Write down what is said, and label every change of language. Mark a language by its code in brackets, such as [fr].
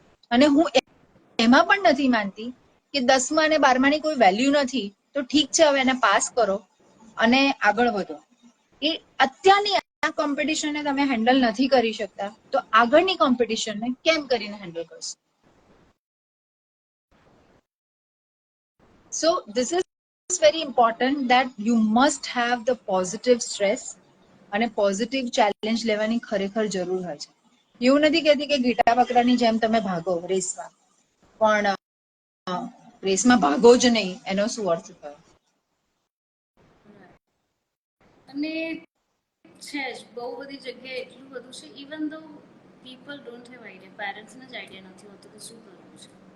[gu] અને હું એમાં પણ નથી માનતી કે 10મા અને 12માની કોઈ વેલ્યુ નથી તો ઠીક છે, હવે એને પાસ કરો અને આગળ વધો. એ અત્યારની આ કોમ્પિટિશનને તમે હેન્ડલ નથી કરી શકતા તો આગળની કોમ્પિટિશનને કેમ કરીને હેન્ડલ કરશો? [en] So this is very important that you must have the positive stress [gu] અને પોઝિટિવ ચેલેન્જ લેવાની ખરેખર જરૂર હોય છે. એવું નથી કહેતી કે ગીટા બકરાની જેમ તમે ભાગો રેસમાં, પણ રેસમાં ભાગો જ નહીં એનો શું અર્થ થયો? અને છે જ બહુ બધી જગ્યાએ એટલું બધું છે, [en] even though people don't have idea, [gu] પેરેન્ટ્સને જ આઈડિયા નથી હોતો કે શું કરવું છે.